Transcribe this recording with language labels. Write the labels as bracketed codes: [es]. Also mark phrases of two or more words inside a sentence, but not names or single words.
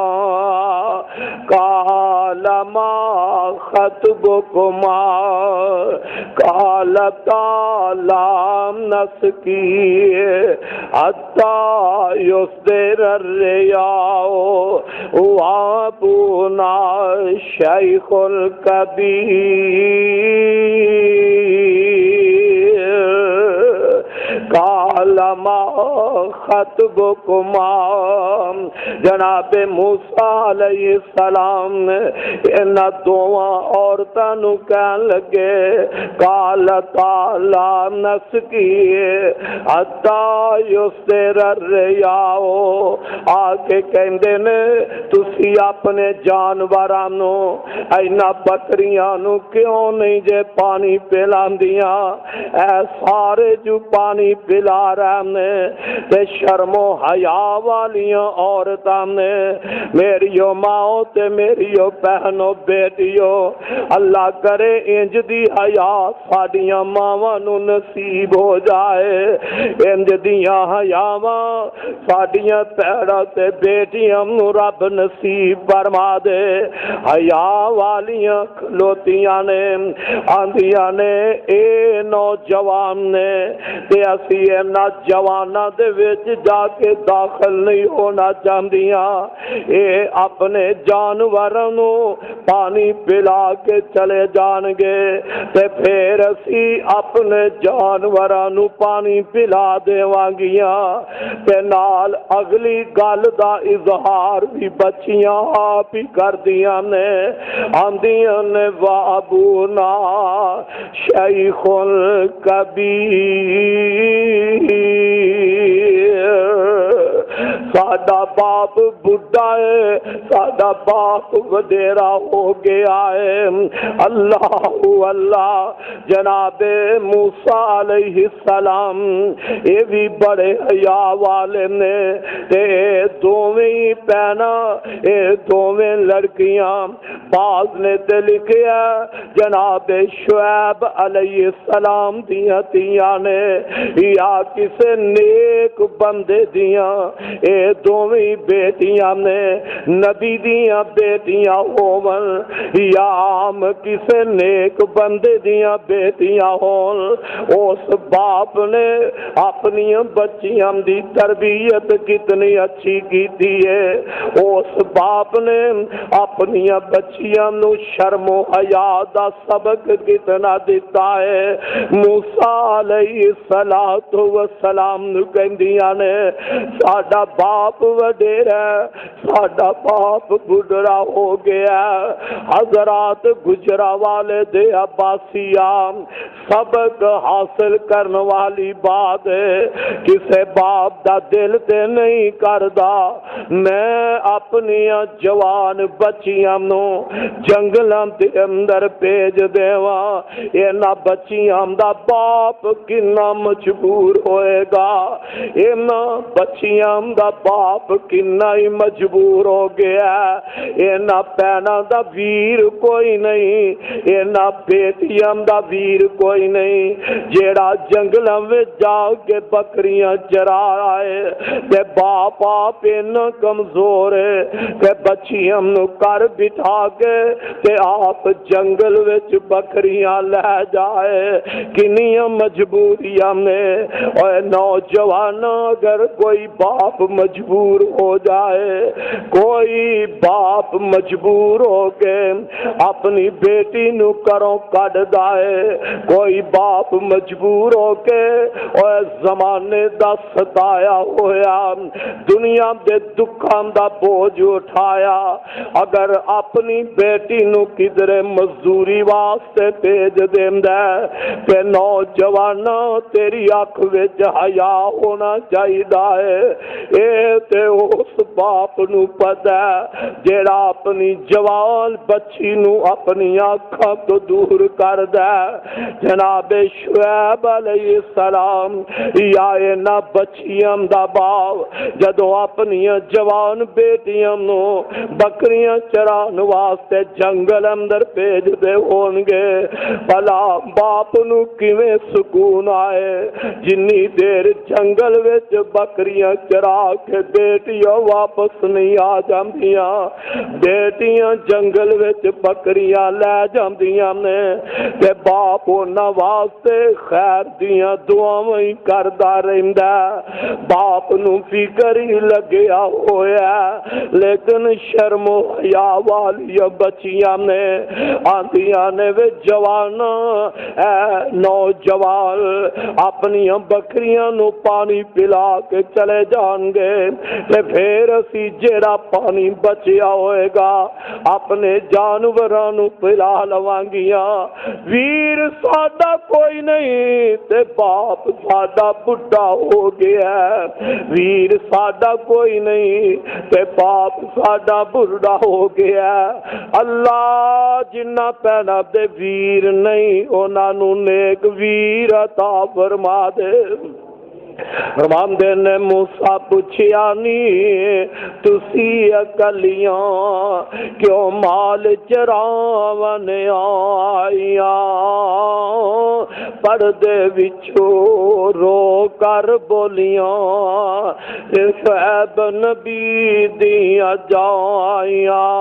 [ar] قال ما خطبكما قالتا لا نسقي حتى يصدر الرعاء وأبونا شيخ كبير قال ما خطبكما، [pa] جناب موسیٰ علیہ السلام ان دواں عورتاں نو کہن لگے [ar] قال تعالی نسقی حتی یصدر الرعاء، [pa] آ کے کہندے نے تسی اپنے جانوراں نو اینا بکریاں نو کیوں نہیں جے پانی پلاندیاں، اے سارے جو پانی پلا رہے نے تے شرم و حیا والیاں عورتاں نے میریو ماں تے میریو بہنو بیٹیو، اللہ کرے انج دی حیا ساڈیاں ماواں نو نصیب ہو جائے، انج دیاں حیاواں ساڈیاں پیڑاں تے بیٹیاں نو رب نصیب فرما دے۔ حیا والیاں کھلوتیاں نے آندیاں نے اے نوجوان نے تے اسی اینا جواناں دے وچ جا کے داخل نہیں ہونا چاہندیاں، اے اپنے جانوراں نو پانی پلا کے چلے جان گے تے پھر اسی اپنے جانوراں نو پانی پلا دیواں گیاں تے نال اگلی گل دا اظہار بھی بچیاں آپ ہی کردیاں نے، آندیاں نے [ar] وابونا شیخ کبیر، [pa] ساڈا باپ بڈھا ہے، ساڈا باپ وڈیرا ہو گیا ہے۔ اللہ اللہ، جناب موسیٰ علیہ السلام یہ بھی بڑے حیا والے نے تے دوویں پینا اے دوویں لڑکیاں، بعض نے تے لکھیا جناب شعیب علیہ السلام دیاں تیاں نے یا کسے نیک بندے دیاں، اے دوویں بیٹیاں نے نبی دیاں بیٹیاں ہون یا عام کسے نیک بندے دیاں بیٹیاں ہون، اس باپ نے اپنی بچیاں دی تربیت کتنی اچھی کیتی ہے، اس باپ نے اپنی بچیاں نو شرم و حیا دا سبق کتنا دیتا ہے۔ موسیٰ علیہ السلام نو کہندیاں نے ساڈا باپ وڈیرا ساڈا باپ بڈھڑا ہو گیا، حضرات گجرانوالے دے عباسیاں سبق حاصل کرنے والی بات ہے، کسے باپ دا دل تے نہیں کردا میں اپنی جوان بچیاں نو جنگلاں دے اندر بھیج دیواں، اینا بچیاں دا باپ کنا مجبور ہوئے گا، اینا بچیاں دا باپ کنا ہی مجبور ہو گیا، اینا پینا دا ویر کوئی نہیں، اینا بیٹیاں دا ویر کوئی کوئی نہیں جیڑا جنگلاں وچ جا کے بکریاں چرا آئے تے باپ آپ اتنا کمزور ہے کہ بچیاں نو کر بٹھا کے تے آپ جنگل وچ بکریاں لے جائے کنیاں مجبوریاں میں اور نوجوان اگر کوئی باپ مجبور ہو جائے کوئی باپ مجبور ہو کے اپنی بیٹی نو کروں کڈ دائے کوئی باپ مجبور ہو کے اور زمانے دا ستایا ہویا دنیا دے دکھاں دا بوجھ اٹھایا اگر اپنی بیٹی نو کدھر مزدوری واسطے بھیج دیندا تے نوجوانا تیری اکھ وچ حیا ہونا چاہیے اے تے اس باپ نو پتہ ہے جیڑا اپنی جوان بچی نو اپنی اکھاں تو دور کر دے جناب شعیب علیہ السلام یا نہ بچیاں دا باپ جدو اپنی جوان بیٹیاں نو بکریاں چران واسطے جنگل اندر بھیج دے ہون گے بھلا باپ نو کیویں سکون آئے جنی دیر جنگل وچ بکریاں چرا کے بیٹیاں واپس نہیں آ جاندیاں بیٹیاں جنگل وچ بکریاں لے جاندیاں نے تے باپ انہاں واسطے خیر دیاں دعاواں ہی کردا رہندا باپ نو فکر ہی لگیا ہویا لیکن شرم و حیا والی بچیاں نے آندیاں نے وے جوانا اے نوجوان اپنی بکریاں نو پانی پلا کے چلے جان گے تے پھر اسی جیڑا پانی بچیا ہوئے گا اپنے جانوراں نو پلا لوانگیاں ویر ساڈا کوئی نہیں تے باپ ساڈا بڈھا ہو گیا ہے ویر ساڈا کوئی نہیں تے باپ ساڈا بڈھا ہو گیا ہے اللہ جنہ پینا دے ویر نہیں انہاں نو نیک ویر عطا فرما دے فرماندے نے موسیٰ پوچھیا نی تسی اکلیاں کیوں مال چراون آئیاں پردے وچوں رو کر بولیاں شعیب نبی دیاں جائیاں